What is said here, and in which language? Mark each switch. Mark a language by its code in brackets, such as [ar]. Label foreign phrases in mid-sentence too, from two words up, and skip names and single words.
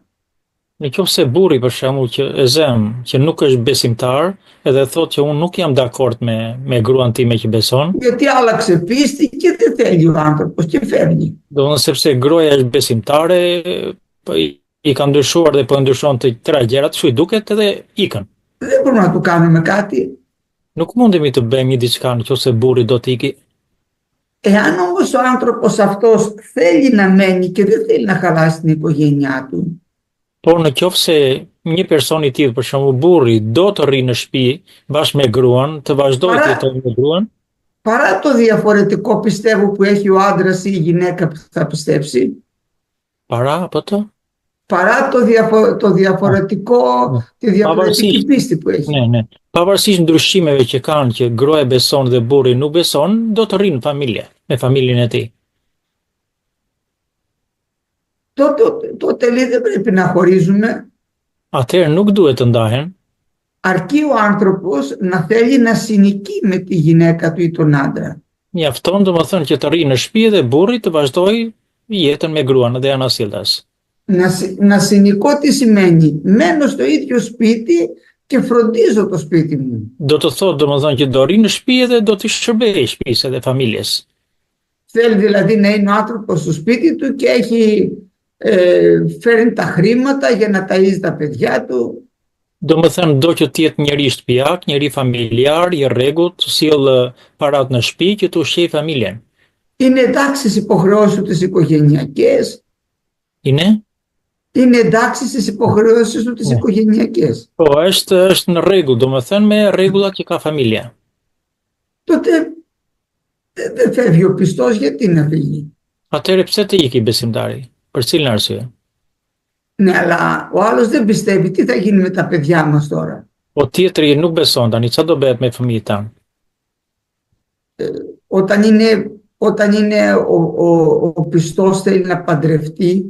[sq] Nëse burri për shembull që e zem, që nuk është besimtar, edhe thotë që unë nuk jam dakord me gruan time që beson. [el] Γιατί άλλαξε πίστη και δεν θέλει ο άνθρωπος και φεύγει. [sq] Domethënë sepse gruaja është besimtare, i ka ndryshuar dhe po ndryshon të tëra gjërat, kështu i duket edhe ikën. [el] Δεν μπορούμε να του κάνουμε κάτι. [sq] Nuk mundemi të bëjmë një diçka nëse burri do të iki. [el] Εάν όμως ο άνθρωπος αυτός θέλει να μένει και δεν θέλει να χαλάσει την οικογένειά του. [sq] Por në qoftë se një person i tillë, për shembull burri, do të rrinë në shtëpi bashkë me gruan, të vazhdojë të jetojë me gruan. [el] Παρά το διαφορετικό πιστεύω που έχει ο άντρας ή η γυναίκα που θα πιστέψει. Παρά Παρά το διαφορετικό, τη διαφορετική πίστη που έχει. Ναι. [sq] Pavarësisht ndryshimeve që kanë, që gruaja beson dhe burri nuk beson, do të rrinë familje, me familjen e tij. [el] Τότε λέει δεν πρέπει να χωρίζουμε. [sq] Atëherë nuk duhet të ndahen. [el] Αρκεί ο άνθρωπος να θέλει να συνοικεί με τη γυναίκα του ή τον άντρα. [sq] Mjafton domethënë që të rrinë në shtëpi dhe burri të vazhdojë jetën me gruan dhe anasjelltas. [el] Να συνοικώ τι σημαίνει? Μένω στο ίδιο σπίτι και φροντίζω το σπίτι μου. [sq] Do të thotë domethënë që do rri në shtëpi dhe do të shërbejë shtëpisë dhe familjes. [el] Θέλει δηλαδή να είναι ο άνθρωπος στο σπίτι του και έχει φέρνει τα χρήματα για να ταΐζει τα παιδιά του. [sq] Domethënë do që të jetë njëri shtëpiak, njëri familjar, i rregullt, të sjellë parat në shtëpi që të ushqejë familjen. [el] Είναι εντάξει στις υποχρεώσεις του τις οικογενειακές. Είναι εντάξει στις υποχρεώσεις του τις οικογενειακές. [sq] Po, është në rregull, domethënë me rregullat që ka familja. [el] Τότε δεν φεύγει ο πιστός, γιατί να φύγει? [sq] Atëherë pse të iki besimtari? Për cilën arsye? [el] Ναι, αλλά ο άλλος δεν πιστεύει. Τι θα γίνει με τα παιδιά μας τώρα? [sq] Po tjetri nuk beson tani, çfarë do bëhet me fëmijët tanë? [el] Όταν είναι ο πιστός θέλει να παντρευτεί